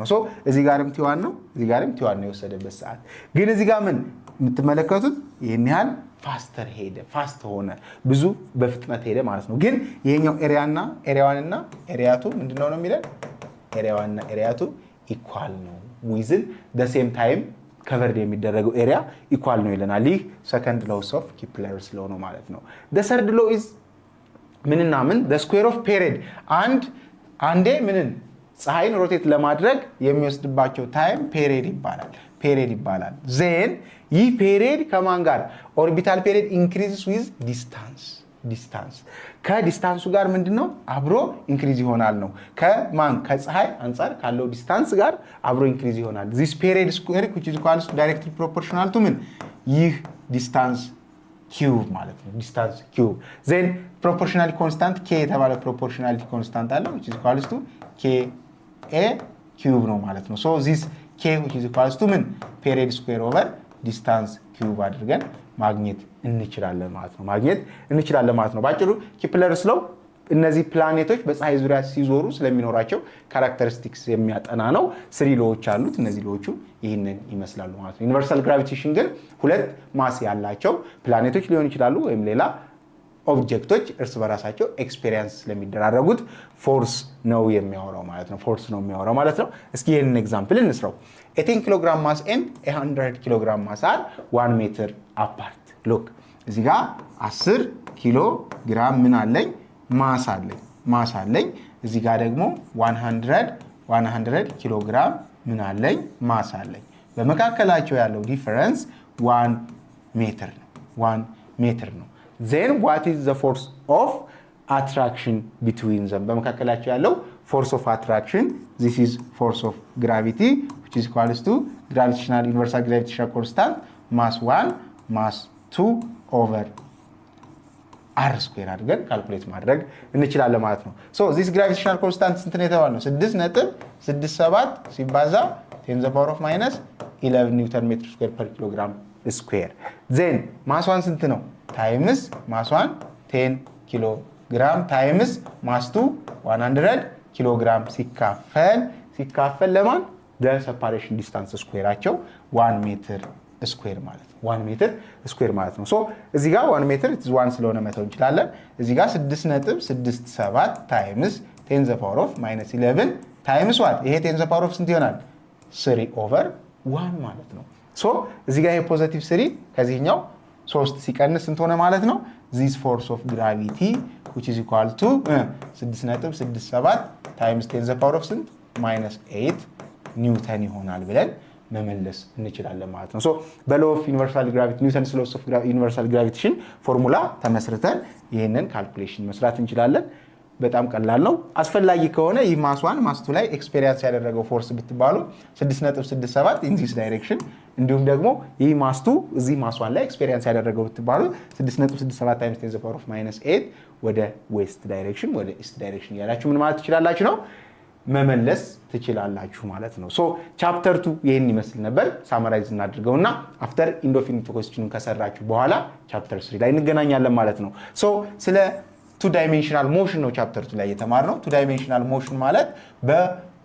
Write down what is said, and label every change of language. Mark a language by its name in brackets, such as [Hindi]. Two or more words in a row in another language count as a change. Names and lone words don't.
[Amharic] ሶ እዚህ ጋርም t1 ነው እዚህ ጋርም t1 ነው የወሰደበት ሰዓት ግን እዚህ ጋር ምን የምትመለከቱት ይሄን ያህል ፋስት ሆነ ብዙ በፍጥነት ሄደ ማለት ነው ግን ይሄኛው ኤሪያና ኤሪያ1 እና ኤሪያ 2 ምንድነው ነው የሚለው ኤሪያ1 እና ኤሪያ 2 ኢኳል ነው [English] within the same time covered [Amharic] የሚደረገው ኤሪያ ኢኳል ነው ይለናል ይህ [English] second law of Kepler's law [Amharic] ነው ማለት ነው [English] the third law is [Amharic] ምንና ምን [English] the square of period [Amharic] አንዴ ምንን ፀሐይን ሮቴት ለማድረግ የሚወስድባቸው [English] time period [Amharic] ይባላል then ይህ ፔሪድ ከማን ጋር [English] orbital period increases with distance [Amharic] ከዲስታንሱ ጋር ምንድነው አብሮ ኢንክሪዝ ይሆናል ነው ከማን ከፀሐይ አንፃር ካለው ዲስታንስ ጋር አብሮ ኢንክሪዝ ይሆናል [English] this period square which is equal to directly proportional to [Amharic] ምን ይህ [English] distance cube [Amharic] ማለት ነው [English] distance cube [Amharic] then [English] proportionality constant k [Amharic] የተባለ [English] proportionality constant [Amharic] አለው [English] which is equal to k a cube [Amharic] ነው ማለት ነው [English] so this k which is equal to [Amharic] ምን [English] period square over distance cube [Amharic] አድርገን ማግኘት እንችላለን ማለት ነው ባጭሩ [English] Kepler's law [Amharic] እነዚህ ፕላኔቶች በፀሐይ ዙሪያ ሲዞሩ ስለሚኖራቸው ካራክተሪስቲክስ የሚያጠና ነው 3 ሎዎች አሉት እነዚህ ሎዎቹ ይሄንን ይመስላሉ ማለት ነው [English] universal gravitation [Amharic] ግን ሁለት ማስ ያላቸው ፕላኔቶች ሊሆን ይችላሉ ወይም ሌላ ኦብጀክቶች እርስ በራሳቸው ኤክስፒሪየንስ ስለሚደራረጉት ፎርስ ነው የሚያወራው ማለት ነው እስኪ ይሄንን ኤግዛምፕል እንስራው [English] 18 kg mass and 100 kg mass are 1 meter apart look [Amharic] እዚህ ጋር 10 [English] kilo gram [Amharic] ምን አለኝ ማስ አለኝ እዚህ ጋር ደግሞ 100 [English] kilo gram [Amharic] ምን አለኝ ማስ አለኝ በመካከላቸው ያለው ዲፈረንስ 1 ሜትር ነው [English] then what is the force of attraction between them [Amharic] በመካከላቸው ያለው [English] force of attraction this is force of gravity which is equal to universal gravitational constant mass 1 mass 2 over r square [Amharic] አድርገን ካልኩሌት ማድረግ እንችላለን ማለት ነው [English] so this gravitational constant [Amharic] ስንት ነው የተባለው 6.67 ሲባዛ [English] 10 the power of minus 11 newton meter square per kilogram square then mass 1 [Amharic] ስንት ነው [English] times mass 1 10 kilogram times mass 2 100 kilogram [Amharic] ሲካፈል ለማን [English] the separation distance square [Amharic] አቸው [English] 1 meter square [Amharic] ማለት ነው [English] 1 meter square [Amharic] ማለት ነው so እዚህ ጋር [English] 1 meter it is 1 [Amharic] ስለሆነ መተው እንችላለን እዚህ ጋር [English] 6.67 times 10 the power of minus 11 times what [Amharic] ይሄ [English] 10 the power of [Amharic] ስንት ይሆናል [English] 3 over 1 [Amharic] ማለት ነው so እዚህ ጋር ይሄ ፖዚቲቭ 3 ከዚህኛው 3 ሲቀንስ ስንት ሆነ ማለት ነው [English] this force of gravity which is equal to 6.67 times 10 the power of [Amharic] ስንት [English] minus 8 [Amharic] ኒውተን ይሆናል ብለን መመለስ እንችላለን ማለት ነው so በ [English] law of universal gravity Newton's law of universal gravitation [Amharic] ፎርሙላ ተመስርተን ይሄንን ካልኩሌሽን መስራት እንችላለን በጣም ቀላል ነው አስፈላጊ ከሆነ ይህ ማስ 1 ማስ 2 ላይ ኤክስፒሪየንስ ያደረገው ፎርስ ብትባሉ 6.67 [English] in this direction [Amharic] እንዲሁም ደግሞ ይህ ማስ 2 እዚህ ማስ 1 ላይ ኤክስፒሪየንስ ያደረገው ብትባሉ [English] 6.67 times 10 the power of minus 8 [Amharic] ወደ [English] west direction [Amharic] ወደ [English] east direction [Amharic] ያላችሁ ምን ማለት ትችላላችሁ ነው መመለስ ትችላላችሁ ማለት ነው so chapter 2 ይሄን ይመስል ነበር ሳማራይዝ እናድርገውና አፍተር ኢንዶፊኒቲ ኩዌስችን ከሰራችሁ በኋላ chapter 3 ላይ እንገናኛለን ማለት ነው so ስለ [English] two dimensional motion [Amharic] ነው chapter 2 ላይ የተማርነው [English] two dimensional motion [Amharic] ማለት